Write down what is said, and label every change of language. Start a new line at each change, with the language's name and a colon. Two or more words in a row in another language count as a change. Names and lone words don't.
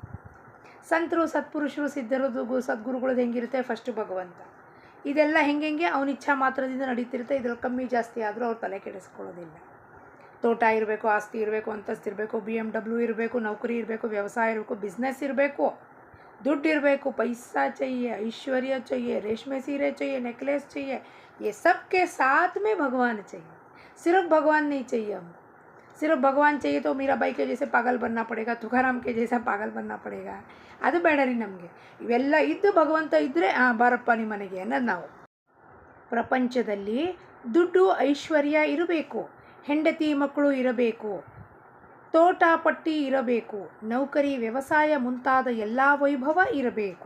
Kannada: ಸಂತರು, ಸತ್ಪುರುಷರು, ಸಿದ್ಧರು, ಸದ್ಗುರುಗಳದ್ದು ಹೆಂಗಿರುತ್ತೆ? ಫಸ್ಟು ಭಗವಂತ. ಇದೆಲ್ಲ ಹೆಂಗೆ ಅವನ ಇಚ್ಛಾ ಮಾತ್ರದಿಂದ ನಡೀತಿರುತ್ತೆ. ಇದ್ರಲ್ಲಿ ಕಮ್ಮಿ ಜಾಸ್ತಿ ಆದರೂ ಅವ್ರು ತಲೆ ಕೆಡಿಸ್ಕೊಳ್ಳೋದಿಲ್ಲ. ತೋಟ ಇರಬೇಕು, ಆಸ್ತಿ ಇರಬೇಕು, ಅಂತಸ್ತು ಇರಬೇಕು, BMW ಇರಬೇಕು, ನೌಕರಿ ಇರಬೇಕು, ವ್ಯವಸಾಯ ಇರಬೇಕು, ಬಿಸ್ನೆಸ್ ಇರಬೇಕು, ದುಡ್ಡು ಇರಬೇಕು,
Hindi: पैसा चाहिए, ऐश्वर्य चाहिए, रेशमी सीरे चाहिए, नेकलेस चाहिए. ये सब के साथ में भगवान चाहिए. सिर्फ भगवान नहीं चाहिए हमको. सिर्फ भगवान चाहिए तो मीराबाई के जैसे पागल बनना पड़ेगा, तुकाराम के जैसा पागल बनना पड़ेगा.
Kannada: ಅದು ಬೇಡ ರೀ ನಮಗೆ. ಇವೆಲ್ಲ ಇದ್ದು ಭಗವಂತ ಇದ್ದರೆ ಬಾರಪ್ಪ ನಿಮ್ಮ ಮನೆಗೆ ಅನ್ನೋದು ನಾವು. ಪ್ರಪಂಚದಲ್ಲಿ ದುಡ್ಡು ಐಶ್ವರ್ಯ ಇರಬೇಕು, ಹೆಂಡತಿ ಮಕ್ಕಳು ಇರಬೇಕು, ತೋಟ ಪಟ್ಟಿ ಇರಬೇಕು, ನೌಕರಿ ವ್ಯವಸಾಯ ಮುಂತಾದ ಎಲ್ಲ ವೈಭವ ಇರಬೇಕು.